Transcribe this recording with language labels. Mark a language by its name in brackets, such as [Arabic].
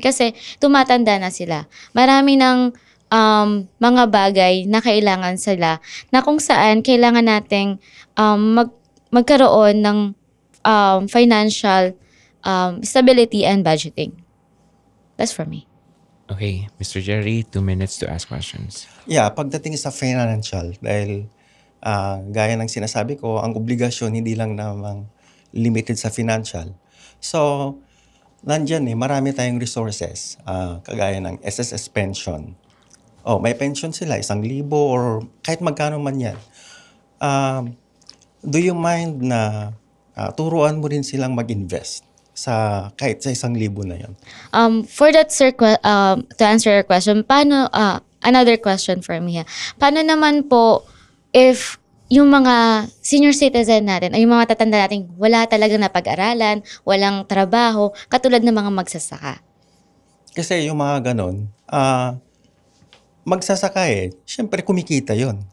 [Filipino] Kasi tumatanda na sila. Marami ng mga bagay na kailangan sila na kung saan kailangan nating magkaroon ng [English] financial stability and budgeting. That's for me. Okay, Mr. Jerry, 2 minutes to ask questions. [Filipino] Yeah, pagdating sa financial, dahil gaya ng sinasabi ko, ang obligasyon hindi lang namang limited sa financial. So, nandyan marami tayong resources, kagaya ng SSS pension. May pension sila, 1,000 or kahit magkano man yan. [English] Do you mind [Filipino] na turuan mo rin silang mag-invest kahit sa 1,000 na yan? [English] For that, sir, to answer your question, paano, another question for me. [Filipino] Paano naman po if yung mga senior citizen natin ay yung mga tatanda natin wala talagang napag-aralan, walang trabaho, katulad ng mga magsasaka? Kasi yung mga ganon, magsasaka syempre kumikita yon.